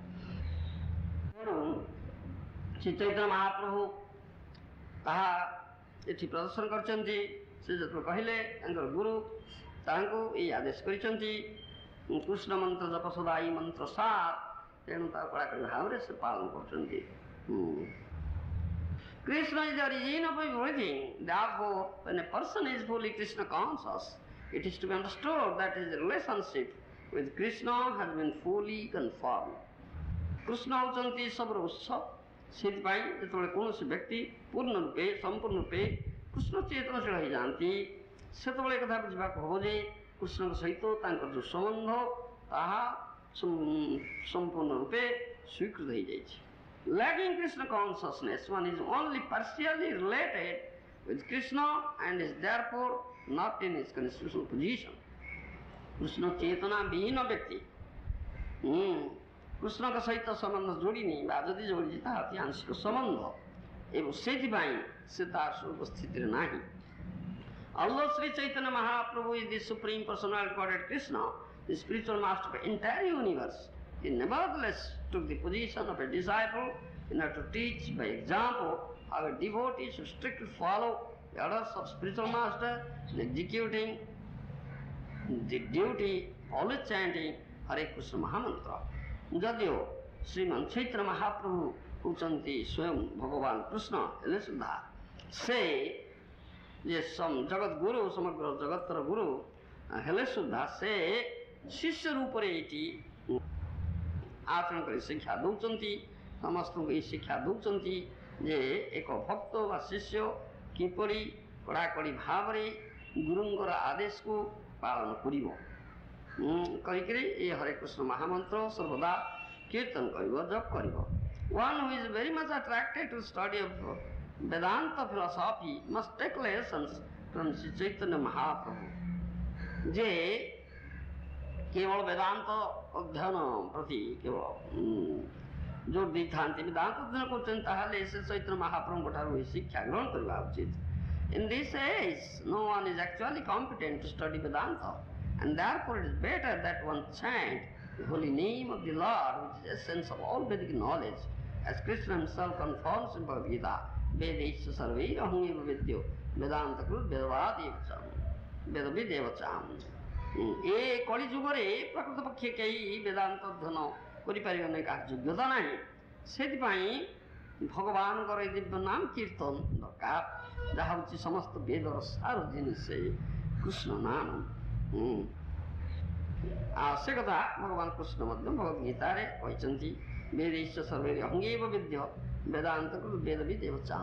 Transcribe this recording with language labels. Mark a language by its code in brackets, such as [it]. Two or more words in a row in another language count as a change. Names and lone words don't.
[or] Sri Chaitanya Mahaprabhu ତାହା ଏଠି ପ୍ରଦର୍ଶନ କରିଛନ୍ତି। ସେ ଯେତେବେଳେ କହିଲେ ତାଙ୍କର ଗୁରୁ ତାଙ୍କୁ ଏଇ ଆଦେଶ କରିଛନ୍ତି [bn] কৃষ্ণ মন্ত্র জপ সদা এই মন্ত্র সাত, [or] ତେଣୁ ତାକୁ କଡ଼ାକଡ଼ି ଭାବରେ ସେ ପାଳନ କରୁଛନ୍ତି। [en] Krishna is the origin of everything. Therefore, when a person is fully Krishna conscious, it is to be understood that his relationship with Krishna has been fully confirmed. [or] କୃଷ୍ଣ ହେଉଛନ୍ତି ସବୁର ଉତ୍ସ। ସେଥିପାଇଁ ଯେତେବେଳେ କୌଣସି ବ୍ୟକ୍ତି ପୂର୍ଣ୍ଣ ରୂପେ ସମ୍ପୂର୍ଣ୍ଣ ରୂପେ କୃଷ୍ଣ ଚେତନଶୀଳ ହୋଇଯାଆନ୍ତି, ସେତେବେଳେ କଥା ବୁଝିବାକୁ ହେବ ଯେ କୃଷ୍ଣଙ୍କ ସହିତ ତାଙ୍କର ଯେଉଁ ସମ୍ବନ୍ଧ ତାହା ସମ୍ପୂର୍ଣ୍ଣ ରୂପେ ସ୍ୱୀକୃତ ହୋଇଯାଇଛି। [en] Lacking Krishna consciousness, one is only partially related with Krishna and is therefore not in his constitutional position. [or] କୃଷ୍ଣ ଚେତନା ବିହୀନ ବ୍ୟକ୍ତି କୃଷ୍ଣଙ୍କ ସହିତ ସମ୍ବନ୍ଧ ଯୋଡ଼ିନି ବା ଯଦି ଯୋଡ଼ିଛି ତାହା ଅତି ଆଂଶିକ ସମ୍ବନ୍ଧ ଏବଂ ସେଥିପାଇଁ ସେ ତାର ସ୍ୱରୂପ ସ୍ଥିତିରେ ନାହିଁ। [en] Although Sri Chaitanya Mahaprabhu is the supreme personality Godhead Krishna, the spiritual master of the entire universe, he nevertheless took the position of a disciple in order to teach by example how a devotee should strictly follow the orders of spiritual master in executing the duty, always chanting Hare Krishna Mahamantra. [or] ଯଦିଓ ଶ୍ରୀମାନ ଚୈତନ୍ୟ ମହାପ୍ରଭୁ ହେଉଛନ୍ତି ସ୍ୱୟଂ ଭଗବାନ କୃଷ୍ଣ ହେଲେ ସୁଦ୍ଧା ସେ ଯେ ଜଗତ ଗୁରୁ ସମଗ୍ର ଜଗତର ଗୁରୁ ହେଲେ ସୁଦ୍ଧା ସେ ଶିଷ୍ୟ ରୂପରେ ଏଇଠି ଆଚରଣ କରି ଶିକ୍ଷା ଦେଉଛନ୍ତି। ସମସ୍ତଙ୍କୁ ଏହି ଶିକ୍ଷା ଦେଉଛନ୍ତି ଯେ ଏକ ଭକ୍ତ ବା ଶିଷ୍ୟ କିପରି କଡ଼ାକଡ଼ି ଭାବରେ ଗୁରୁଙ୍କର ଆଦେଶକୁ ପାଳନ କରିବ କରିକିରି ଏ ହରେ କୃଷ୍ଣ ମହାମନ୍ତ୍ର ସର୍ବଦା କୀର୍ତ୍ତନ କରିବ, ଜପ କରିବ। [en] One who is very much attracted to study of Vedanta philosophy must take lessons from Sri Chaitanya Mahaprabhu. [or] ଯେ କେବଳ ବେଦାନ୍ତ ଅଧ୍ୟୟନ ପ୍ରତି କେବଳ ଜୋର ଦେଇଥାନ୍ତି, ବେଦାନ୍ତ ଅଧ୍ୟୟନ କରୁଛନ୍ତି, ତାହେଲେ ସେ ଚୈତନ୍ୟ ମହାପ୍ରଭୁଙ୍କ ଠାରୁ ଏହି ଶିକ୍ଷା ଗ୍ରହଣ କରିବା ଉଚିତ। [en] In this age, no one is actually competent to study Vedanta. And therefore it is better that one chant the holy name of the Lord, which is the essence of all Vedic knowledge, as Krishna himself confirms in Bhagavad Gita, [sa] वेदेश सर्वैर् अहम् एव विद्यो वेदान्त कृत् वेदवदेवचम् वेदविदेवचम्. [or] ଏ କଳି ଯୁଗରେ ପ୍ରକୃତ ପକ୍ଷେ କେହି ବେଦାନ୍ତ ଅଧ୍ୟୟନ କରିପାରିବେ ନାହିଁ, କାହାର ଯୋଗ୍ୟତା ନାହିଁ। ସେଥିପାଇଁ ଭଗବାନଙ୍କର ଏ ଦିବ୍ୟ ନାମ କୀର୍ତ୍ତନ ଦରକାର, ଯାହା ହେଉଛି ସମସ୍ତ ବେଦର ସାର ଜିନିଷ କୃଷ୍ଣ ନାମ। ଆଉ ସେ କଥା ଭଗବାନ କୃଷ୍ଣ ମଧ୍ୟ ଭଗବତ ଗୀତାରେ କହିଛନ୍ତି, [sa] ବେଦେଶ ସର୍ବେ ଅଙ୍ଗେବ ବିଦ୍ୟ ବେଦାନ୍ତ ବେଦ ବିଦେବ ଚାମ।